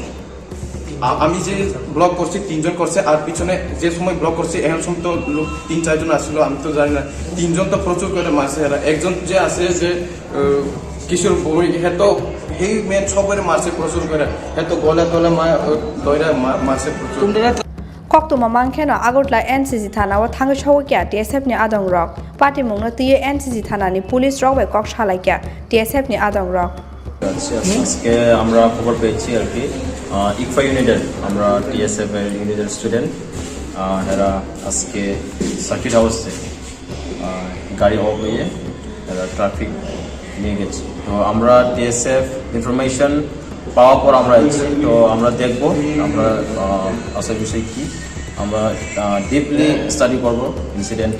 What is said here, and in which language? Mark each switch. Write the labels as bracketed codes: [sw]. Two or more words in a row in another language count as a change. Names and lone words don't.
[bn] আমি যে ব্লক করছি 3 জন করছে, আর পিছনে যে সময় ব্লক করছি এখন সময় তো লোক 3-4 জন আসলো, আমি তো জানি না। 3 জন তো প্রচুর করে মারছে এরা। একজন যে আছে যে কিশোর হ্যাঁ তো এই মেন সবাই মারছে প্রচুর করে, হ্যাঁ তো গলা তলা দইরা মারছে প্রচুর। [trp] Koktuma mangkheno agotla NCC thana wa thang chhawkya TSF ni adong rok party mungno tiye NCC thana ni police rok bai kok shalaikia TSF ni adong rok [bn] আজকে আমরা খবর পেয়েছি আর কি ইকফা ইউনিটের আমরা টিএসএফ এর ইউনিটের স্টুডেন্ট এরা আজকে [en] circuit house [bn] গাড়ি অফ হয়ে এরা ট্রাফিক নিয়ে গেছে। তো আমরা টিএসএফ ইনফরমেশন পাওয়ার পর আমরা এসেছি, তো আমরা দেখব আমরা আসল বিষয় কী, আমরা [en] deeply study [bn] করবো ইনসিডেন্টটা।